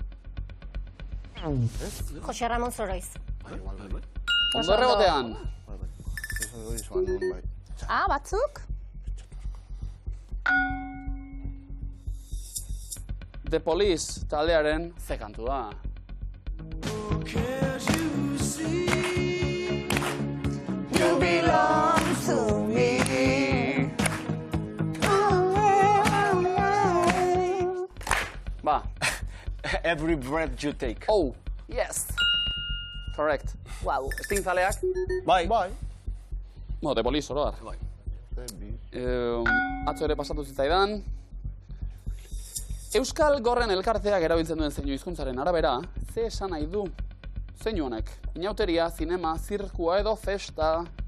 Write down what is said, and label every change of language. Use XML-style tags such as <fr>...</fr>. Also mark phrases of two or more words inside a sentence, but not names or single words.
<eu>Jose Ramon Soroiz. Ondo errebotean. Batzuk? The Police taldearen ze kantu da. You belong to me. Ba. Every breath you take.</eu> <en>Oh, yes. Correct. Wow.</en> <eu>Sting zaleak? Bai. No, The Police oroar. Bai. Atzo ere pasatu zitzaidan. Euskal Gorren elkarteak erabiltzen duen zeinu hizkuntzaren arabera, ze esan nahi du? Zeinu honek? Inauteria, zinema, zirkua edo festa?</eu>